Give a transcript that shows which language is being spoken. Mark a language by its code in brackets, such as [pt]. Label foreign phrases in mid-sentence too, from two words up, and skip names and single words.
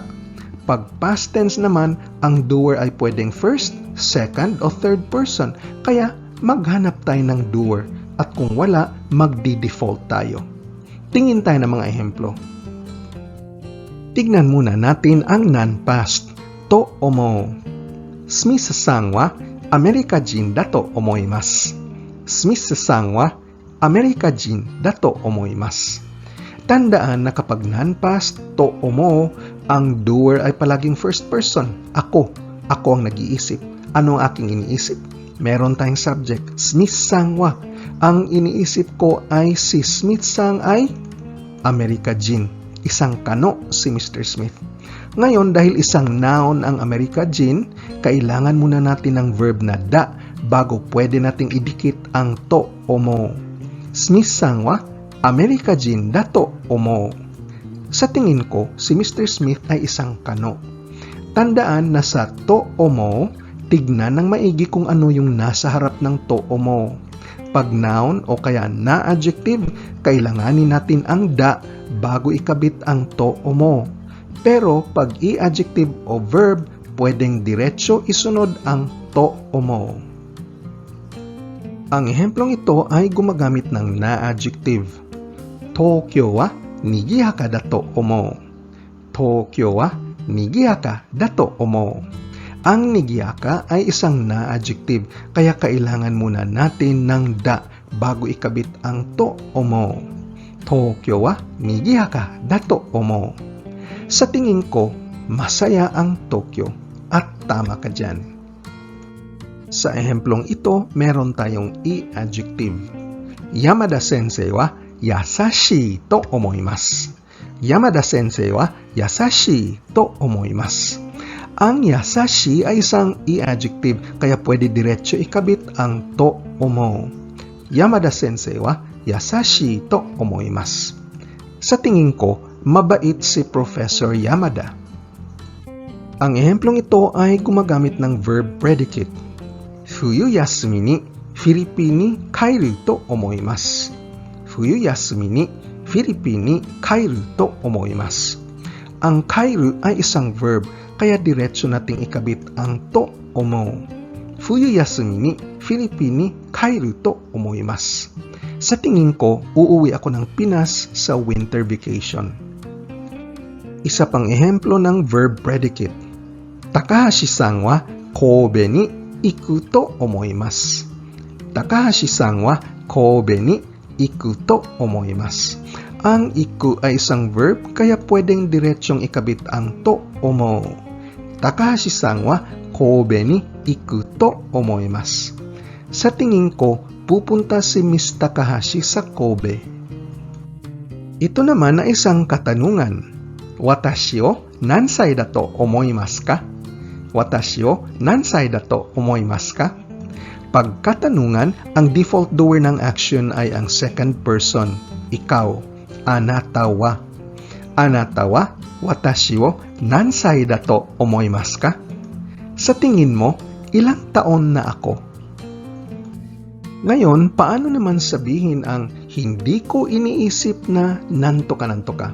[tl] Pag [en] past tense [tl] naman, ang doer ay pwedeng [en] first, second [tl] o [en] third person. [tl] Kaya maghanap tayo ng doer at kung wala, magdi-default tayo. Tingin tayo ng mga ehemplo. Tignan muna natin ang non-past. [ja] と思う. スミスさんはアメリカ人だと思います. スミスさんはアメリカ人だと思います. [tl] Tandaan na kapag non-past, [ja] と思う, [tl] ang doer ay palaging [en] first person. [tl] Ako. Ako ang nag-iisip. Ano ang aking iniisip? Meron tayong subject, [ja] スミスさんは. [tl] Ang iniisip ko ay si Smith-san ay Amerika-jin. Isang kano si Mr. Smith. Ngayon, dahil isang noun ang Amerika-jin, kailangan muna natin ng verb na da bago pwede nating idikit ang [ja] と思う. スミスさんはアメリカ人だと思う. [tl] Sa tingin ko, si Mr. Smith ay isang kano. Tandaan na sa [ja] と思う, [tl] tignan ng maigi kung ano yung nasa harap ng [ja] と思う. [tl] Pag noun o kaya na-adjective, kailanganin natin ang da bago ikabit ang [ja] と思う. [tl] Pero pag i-adjective o verb, pwedeng diretso isunod ang [ja] と思う. [tl] Ang ehemplong ito ay gumagamit ng na-adjective. [ja] 東京はにぎやかだと思う. 東京はにぎやかだと思う. [tl] Ang nigihaka ay isang na-adjective, kaya kailangan muna natin ng da bago ikabit ang [ja] と思う. 東京はにぎやかだと思う. [tl] Sa tingin ko, masaya ang Tokyo at tama ka dyan. Sa ehemplong ito, meron tayong i-adjective. [ja] 山田先生は優しいと思います. 山田先生は優しいと思います. [tl] Ang yasashi ay isang i-adjective, kaya pwede diretso ikabit ang [ja] と思う. 山田先生は優しいと思います. [tl] Sa tingin ko, mabait si Professor Yamada. Ang ehemplong ito ay gumagamit ng verb predicate. [ja] 冬休みにフィリピンに帰ると思います. 冬休みにフィリピンに帰ると思います. [tl] Ang kairu ay isang verb, kaya diretso nating ikabit ang [ja] と思う. 冬休みにフィリピンに帰ると思います. [tl] Sa tingin ko, uuwi ako ng Pinas sa [en] winter vacation. [tl] Isa pang ehemplo ng verb predicate. [ja] 高橋さんは神戸に行くと思います. 高橋さんは神戸に行くと思います. [tl] Ang iku ay isang verb, kaya pwedeng diretsyong ikabit ang [ja] と思う. 高橋さんは神戸に行くと思います. [tl] Sa tingin ko, pupunta si Miss Takahashi sa Kobe. Ito naman ay isang katanungan. [ja] 私を何歳だと思いますか? 私を何歳だと思いますか? [tl] Pag katanungan, ang [en] default doer [tl] ng action ay ang [en] second person, [tl] ikaw, [ja] あなたは. あなたは、私を何歳だと思いますか? [tl] Sa tingin mo, ilang taon na ako? Ngayon, paano naman sabihin ang hindi ko iniisip na [ja] なんとか?